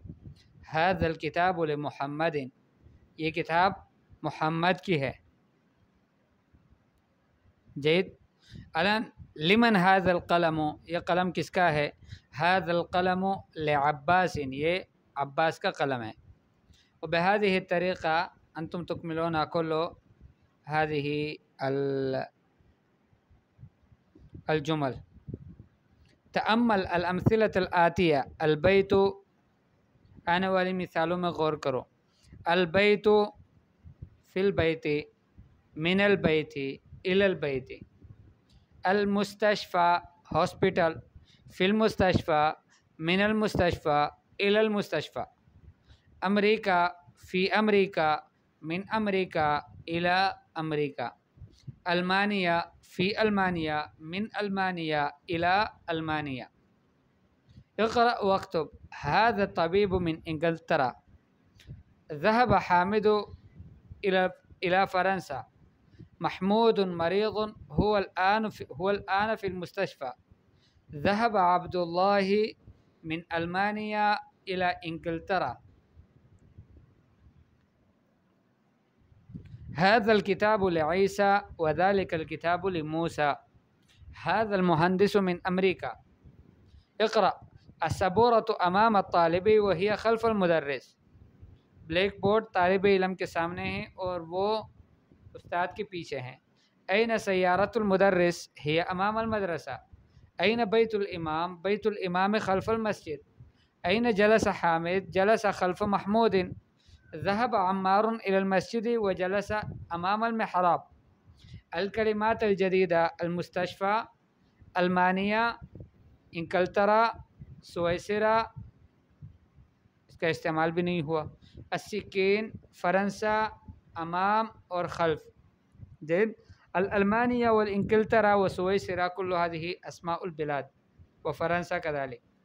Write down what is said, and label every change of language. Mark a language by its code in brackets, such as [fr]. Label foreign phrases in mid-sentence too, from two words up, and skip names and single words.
[ar] هذا الكتاب لمحمد, [hi] ये किताब मोहम्मद की है। [ar] زيد الآن لمن هذا القلم, [hi] ये कलम किसका है। [ar] هذا القلم لعباس, [hi] ये अब्बास का कलम है। [ar] وبهذه الطريقة أنتم تكملون كل هذه الجمل. تأمل الأمثلة الآتية. البيت, [hi] आने वाली मिसालों में गौर करो। [ar] البيت في البيت من البيت إلى البيت. المستشفى हॉस्पिटल في المستشفى من المستشفى إلى المستشفى। أمريكا في أمريكا من أمريكا إلى أمريكا. ألمانيا في ألمانيا من ألمانيا إلى ألمانيا. اقرأ واكتب. هذا طبيب من إنجلترا. ذهب حامد إلى فرنسا. محمود مريض هو الآن في المستشفى. ذهب عبد الله من ألمانيا إلى إنجلترا. هذا الكتاب لعيسى وذلك الكتاب لموسى. هذا المهندس من أمريكا. اقرأ السبورة أمام الطالب وهي خلف المدرس. [en] black board [hi] तालिब इल्म के सामने है और वो उस्ताद के पीछे हैं। [ar] أين سيارة المدرس هي أمام المدرسة. أين بيت الإمام بيت الإمام خلف المسجد. أين جلس حامد جلس خلف محمود. ذهب عمار إلى المسجد وجلس أمام المحراب. الكلمات الجديدة المستشفى ألمانيا إنجلترا سويسرا, [hi] इसका इस्तेमाल भी नहीं हुआ। [ar] السكين فرنسا أمام और خلف। जैद الألمانيا والإنجلترا وسويسرا كل هذه أسماء البلاد، وفرنسا كذلك.